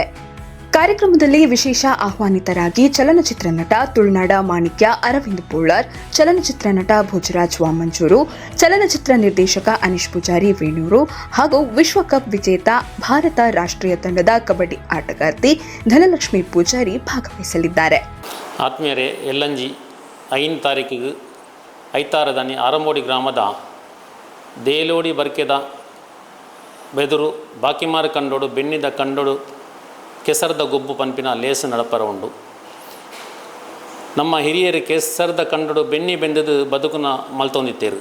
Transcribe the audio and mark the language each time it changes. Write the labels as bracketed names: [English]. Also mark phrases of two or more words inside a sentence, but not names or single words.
[Kannada] ಕಾರ್ಯಕ್ರಮದಲ್ಲಿ ವಿಶೇಷ ಆಹ್ವಾನಿತರಾಗಿ ಚಲನಚಿತ್ರ ನಟ ತುಳುನಾಡ ಮಾಣಿಕ್ಯ ಅರವಿಂದ್ ಪೋಳಾರ್, ಚಲನಚಿತ್ರ ನಟ ಭೋಜರಾಜ್ ವಾಮಂಜೂರು, ಚಲನಚಿತ್ರ ನಿರ್ದೇಶಕ ಅನೀಶ್ ಪೂಜಾರಿ ವೇಣೂರು ಹಾಗೂ ವಿಶ್ವಕಪ್ ವಿಜೇತ ಭಾರತ ರಾಷ್ಟ್ರೀಯ ತಂಡದ ಕಬಡ್ಡಿ ಆಟಗಾರ್ತಿ ಧನಲಕ್ಷ್ಮಿ ಪೂಜಾರಿ ಭಾಗವಹಿಸಲಿದ್ದಾರೆ. ಆತ್ಮೀಯರೇ, [Tulu] ಎಲ್ಲಂಜಿ 5 ತಾರೀಕಿಗೆ ಐತಾರದನಿ ಆರಂಬೋಡಿ ಗ್ರಾಮದ ದೇಲೋಡಿ ಬರ್ಕೆದ ಬೆದುರು ಬಾಕಿಮಾರು ಕಂಡೋಡು ಬೆನ್ನಿದ ಕಂಡೋಡು ಕೆಸರದ ಗೊಬ್ಬು ಪಂಪಿನ ಲೇಸು ನಡಪರ ಉಂಡು. ನಮ್ಮ ಹಿರಿಯರು ಕೆಸರದ ಕಂಡಡು ಬೆನ್ನಿ ಬೆಂದದು ಬದುಕುನ ಮಲ್ತೊಂದಿತ್ತೇರು.